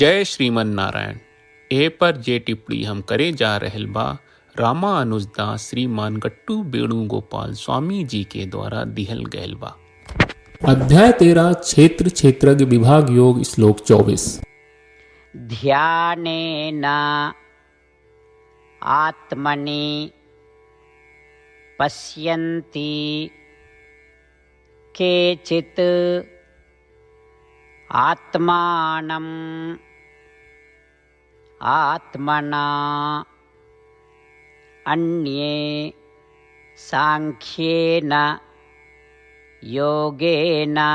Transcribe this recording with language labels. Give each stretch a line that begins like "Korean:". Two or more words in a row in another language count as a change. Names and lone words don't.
Bhojpuri: जय श्रीमन नारायण। ए पर जे टिप्पणी हम करे जा रहल बा रामानुजदास श्रीमान गट्टू वेणुगोपाल स्वामी जी के द्वारा दिहल गयल बा। अध्याय 13 क्षेत्र क्षेत्रज्ञ विभाग योग श्लोक 24।
Sanskrit: ध्यानेन आत्मनि पश्यन्ति केचित् आत्मानम् आत्मना अन्ये सांख्येन योगेन